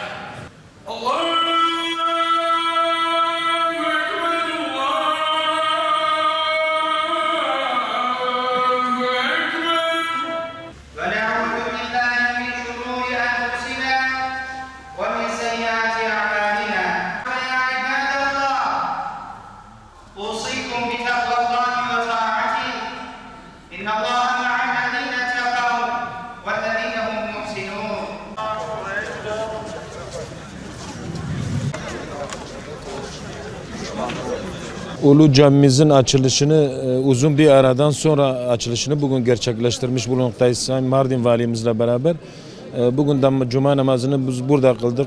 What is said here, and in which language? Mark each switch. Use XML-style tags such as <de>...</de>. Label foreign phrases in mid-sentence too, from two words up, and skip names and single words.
<ar>الله أكبر، الله أكبر. ونعوذ بالله من شرور أنفسنا ومن سيئات أعمالنا. يا عباد الله, أوصيكم بتقوى الله وطاعته إن الله مع الذين اتقوا والذين هم محسنون.</ar> <tr>Ulu camimizin açılışını uzun bir aradan sonra açılışını bugün gerçekleştirmiş bulunmaktayız. Sayın Mardin Valimizle beraber. Bugün de Cuma namazını biz burada kıldık.</tr>